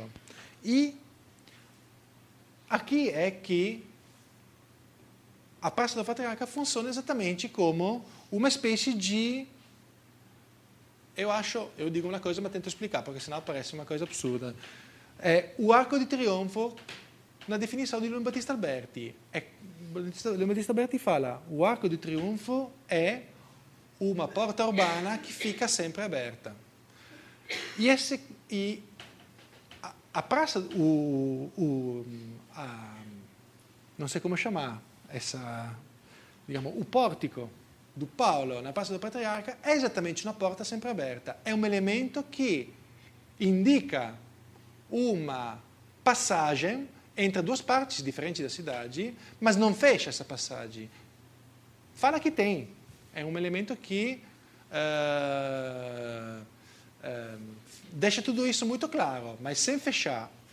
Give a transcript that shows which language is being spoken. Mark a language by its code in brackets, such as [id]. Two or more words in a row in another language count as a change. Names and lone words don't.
[pt] E aqui é que a Praça do Patriarca funciona exatamente como uma espécie de... Eu digo uma coisa, mas tento explicar, porque senão parece uma coisa absurda. O Arco de Trionfo, na definição di Leon Battista Alberti. Leon Battista Alberti fala: o Arco di Trionfo è uma porta urbana que fica sempre aberta. E a praça, não sei como chamar, o pórtico do Paulo na Praça do Patriarca [it] è esattamente una porta [pt] sempre aberta. [it] È un elemento che indica [pt] uma passagem entre duas partes diferentes da cidade, mas não fecha essa passagem. Fala que tem. É um elemento que deixa tudo isso muito claro, mas sem fechar.